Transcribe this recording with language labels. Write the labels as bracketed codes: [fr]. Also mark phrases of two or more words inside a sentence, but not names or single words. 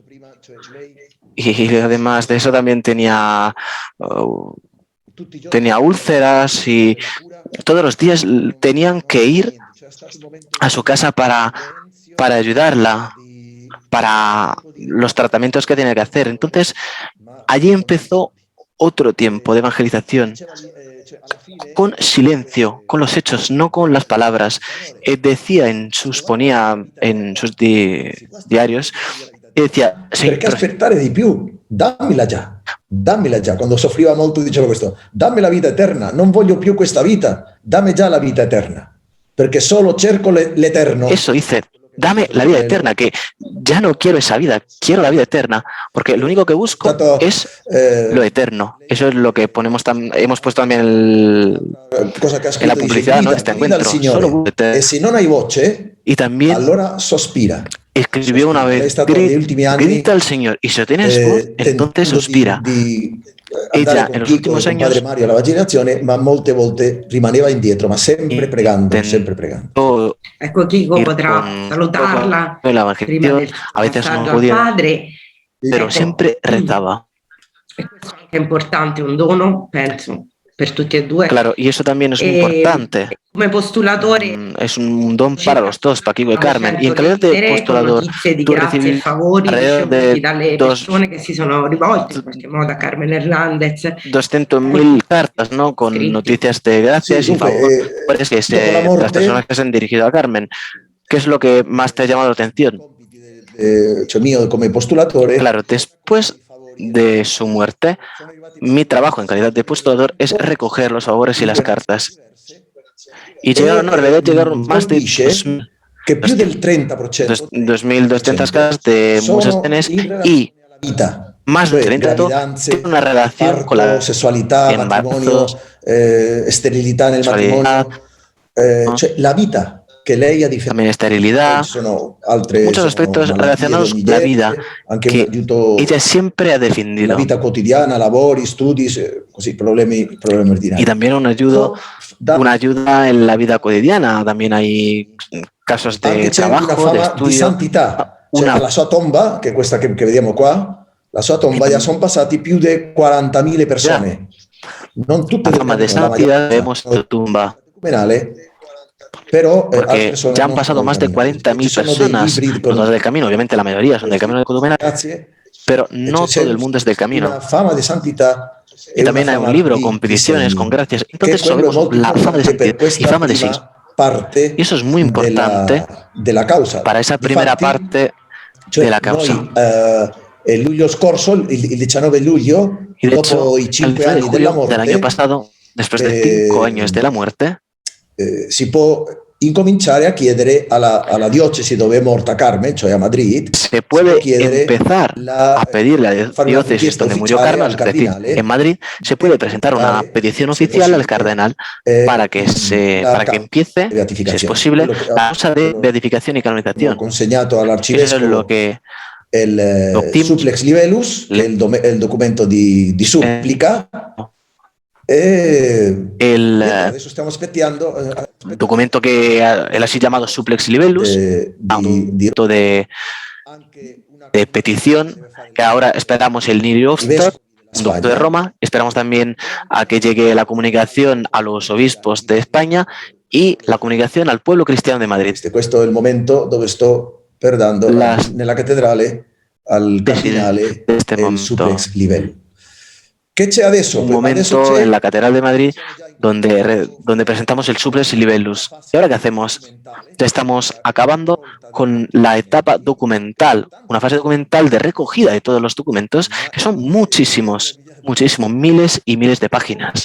[es] Y además de eso también tenía úlceras y todos los días tenían que ir a su casa para ayudarla, para los tratamientos que tenía que hacer. Entonces, allí empezó otro tiempo de evangelización, con silencio, con los hechos, no con las palabras. Ponía en sus diarios, y decía, [it] perché aspettare di più? Dammela già. Quando soffriva molto diceva questo: dammi la vita eterna, non voglio più questa vita, dammi già la vita eterna, perché solo cerco l'eterno. [es] Eso dice, dame la vida eterna, que ya no quiero esa vida, quiero la vida eterna, porque lo único que busco es lo eterno. Eso es lo que hemos puesto también en la publicidad, ¿no? De este encuentro. Solo [it] e se non hai voce, [es] y también [it] allora sospira. [es] Escribió una vez, grita al Señor, y si lo tienes voz, entonces suspira. Ella en los últimos años [it] padre Mario alla vaccinazione, ma molte volte rimaneva indietro, ma sempre pregando, sempre pregando. Ecco, Chico potrà salutarla prima del [es] a veces no [it] passaggio al [es] podía, [it] padre. [es] pero siempre rezaba. [it] E questo è anche importante, un dono, penso, per tutti e due. [es] Claro, y eso también es muy importante. [it] Come postulatore [es] es un don para los dos, para Kiko y Carmen. Y en calidad de postulador, tú recibes alrededor de [it] dalle persone che si sono rivolte in qualche modo a Carmen Hernández. [es] 200.000 cartas, ¿no? Con noticias de gracias y favores que las personas que se han dirigido a Carmen. ¿Qué es lo que más te ha llamado la atención? [it] Mío come postulatore. [es] Claro, después de su muerte, mi trabajo en calidad de postulador es recoger los favores y las cartas. Y llegaron, no, en realidad llegaron más de 2.200 cartas de muchas veces y más del 30% tiene una relación con la matrimonio, [it] esterilità nel matrimonio, la vita. [es] También esterilidad, muchos aspectos relacionados con la vida que ella siempre ha defendido. La vida cotidiana, [it] lavori, studi, così, problemi ordinari. [es] Y también una ayuda en la vida cotidiana. También hay casos de trabajo, de estudio. [it] Di santità. La sua tomba, che è questa che vediamo qua, la sua tomba ya sono passati più di 40.000 persone. Non tutte [es] la fama de santidad vemos su tumba. Pero porque ya han pasado más de 40.000 personas no del camino. Obviamente la mayoría son del camino de Cotumenal, pero no todo el mundo es del camino. Y también hay un libro con peticiones, con gracias. Entonces sabemos la fama de santidad y fama de sí. Y eso es muy importante para esa primera parte de la causa. [it] El luglio scorso, il 19 luglio, [es] y de hecho, [it] dopo i 5 anni della morte, [es] del año pasado, después de 5 años de la muerte, [it] si può incominciare a chiedere alla diocesi dove è morta Carmen, cioè a Madrid, [es] se puede empezar a pedirle a la diócesis donde murió Carmen, es decir, en Madrid, se puede presentar una petición oficial al cardenal para que empiece, si es posible, la causa de beatificación y canonización. Eso es lo que [it] il Supplex Libellus, che è il documento di supplica, [es] El [it] adesso stiamo aspettando [es] documento que él así llamado Supplex Libellus, un documento de petición, que ahora esperamos el Nihil Obstat, un documento de Roma, esperamos también a que llegue la comunicación a los obispos de España y la comunicación al pueblo cristiano de Madrid. [it] Questo è il momento dove sto per dando nella cattedrale al cardinale il Supplex Libellus. ¿Qué c'è adesso? [es] Un momento en la Catedral de Madrid donde presentamos el Supplex Libellus. ¿Y ahora qué hacemos? Ya estamos acabando con la etapa documental, una fase documental de recogida de todos los documentos, que son muchísimos, miles y miles de páginas.